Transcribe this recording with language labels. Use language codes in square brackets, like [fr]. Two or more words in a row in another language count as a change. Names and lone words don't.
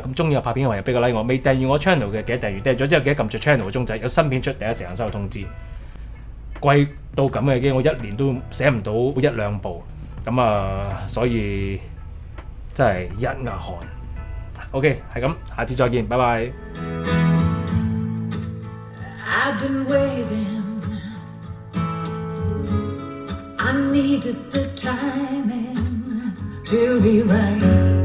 [yue] 咁中意我拍片嘅朋友俾個 like 我，未訂閱我 channel 嘅記得訂閱，訂閱咗之後記得撳住 channel 嘅鐘仔，有新片出第一時間收到通知。貴到咁嘅機，我一年都寫唔到1-2部，咁所以真係一額汗。OK， 係咁，下次再見，拜拜。 [en] I've been waiting. I needed the timing to be right.